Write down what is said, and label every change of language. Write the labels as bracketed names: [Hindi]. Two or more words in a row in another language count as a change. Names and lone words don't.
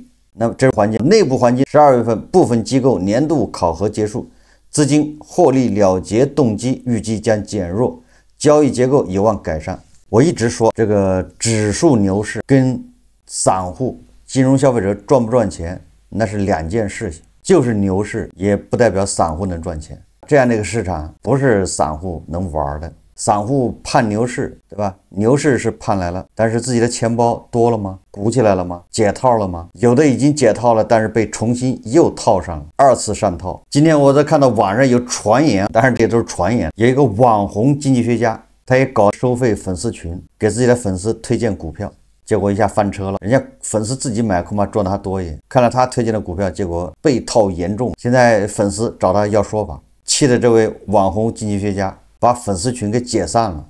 [Chinese] 那麼這是環境，內部環境，12月份部分機構年度考核結束，資金獲利了結動機預計將減弱，交易結構有望改善。我一直說，這個指數牛市跟散戶、金融消費者賺不賺錢那是兩件事情，就是牛市也不代表散戶能賺錢。這樣的一個市場不是散戶能玩的。散戶盼牛市，对吧？牛市是盼來了，但是自己的錢包多了嗎？鼓起來了嗎？解套了嗎？有的已經解套了，但是被重新又套上了，二次上套。今天我在看到網上有傳言，當然這些都是傳言，有一個網紅經濟學家，他也搞收費粉絲群，給自己的粉絲推薦股票，結果一下翻車了。人家粉絲自己買恐怕賺的還多一點，看了他推薦的股票，結果被套嚴重。現在粉絲找他要說法，氣的這位網紅經濟學家把粉絲群給解散了。